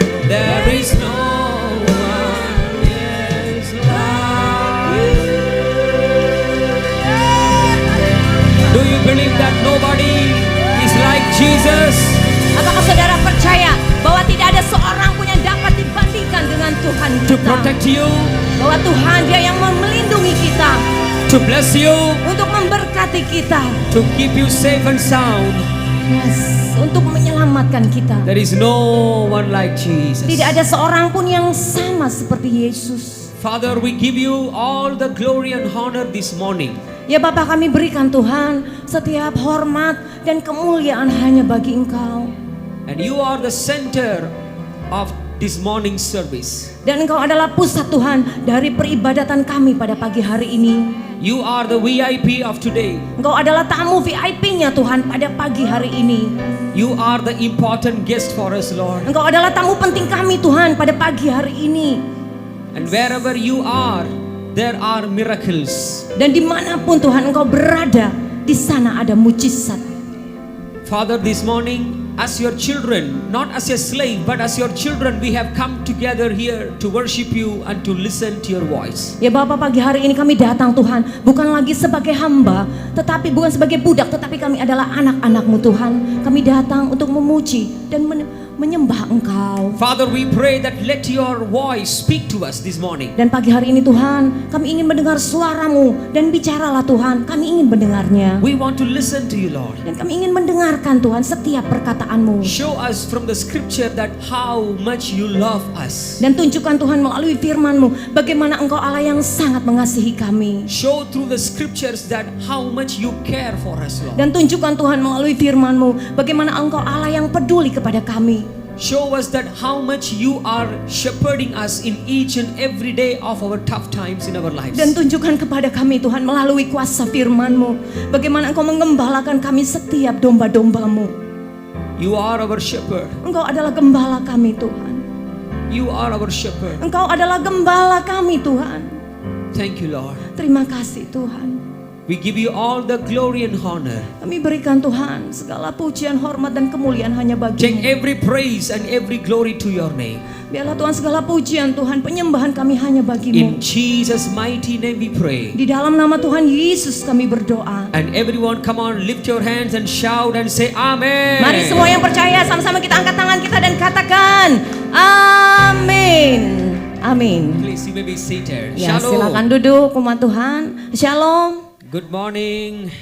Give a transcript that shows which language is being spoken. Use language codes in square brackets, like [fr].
[en] There is no one else like you. Do you believe that nobody is like Jesus? [id] Apakah saudara percaya bahwa tidak ada seorang pun yang dapat dibandingkan dengan Tuhan [en] To [id] kita? [en] protect you, [id] Bahwa Tuhan Dia yang melindungi kita, [en] to bless you, [id] untuk memberkati kita, [en] to keep you safe and sound. [id] yes, untuk menyelamatkan kita. [en] There is no one like Jesus. [id] Tidak ada seorang pun yang sama seperti Yesus. [en] Father, we give you all the glory and honor this morning. [id] Ya Bapa, kami berikan Tuhan setiap hormat dan kemuliaan hanya bagi Engkau. [en] And you are the center of this morning service. [id] Dan Engkau adalah pusat Tuhan dari peribadatan kami pada pagi hari ini. [en] You are the VIP of today. [id] Engkau adalah tamu VIP-nya Tuhan pada pagi hari ini. [en] You are the important guest for us, Lord. [id] Engkau adalah tamu penting kami Tuhan pada pagi hari ini. [en] And wherever you are, there are miracles. [id] Dan dimanapun Tuhan Engkau berada, di sana ada mujizat. [en] Father, this morning, as your children, not as a slave, but as your children, we have come together here to worship you and to listen to your voice. [id] Ya Bapa, pagi hari ini kami datang Tuhan, bukan lagi sebagai hamba, tetapi bukan sebagai budak, tetapi kami adalah anak-anak-Mu Tuhan. Kami datang untuk memuji dan menyembah Engkau. [en] Father, we pray that let your voice speak to us this morning. [id] Dan pagi hari ini Tuhan, kami ingin mendengar suara-Mu, dan bicaralah Tuhan, kami ingin mendengarnya. [en] We want to listen to you, Lord. [id] Dan kami ingin mendengarkan Tuhan setiap perkataan-Mu. [en] Show us from the scripture that how much you love us. [id] Dan tunjukkan Tuhan melalui firman-Mu, bagaimana Engkau Allah yang sangat mengasihi kami. [en] Show through the scriptures that how much you care for us, Lord. [id] Dan tunjukkan Tuhan melalui firman-Mu, bagaimana Engkau Allah yang peduli kepada kami. [en] Show us that how much you are shepherding us in each and every day of our tough times in our lives. [id] Dan tunjukkan kepada kami Tuhan melalui kuasa firman-Mu, bagaimana Engkau mengembalakan kami setiap domba-domba-Mu. [en] You are our shepherd. [id] Engkau adalah gembala kami Tuhan. [en] You are our shepherd. [id] Engkau adalah gembala kami Tuhan. [en] Thank you, Lord. [id] Terima kasih Tuhan. [en] We give you all the glory and honor. [id] Kami berikan Tuhan segala pujian, hormat dan kemuliaan hanya [en] Take [id] bagi-Mu. [en] every praise and every glory to your name. [id] Biarlah Tuhan segala pujian Tuhan, penyembahan kami hanya bagi-Mu. [en] In Jesus' mighty name we pray. [id] Di dalam nama Tuhan Yesus kami berdoa. [en] And everyone come on, lift your hands and shout and say Amen. [id] Mari semua yang percaya sama-sama kita angkat tangan kita dan katakan Amin. Amin. [en] Please, you may be seated. [id] Ya, Shalom. silakan duduk umat Tuhan. Shalom. [en] Good morning.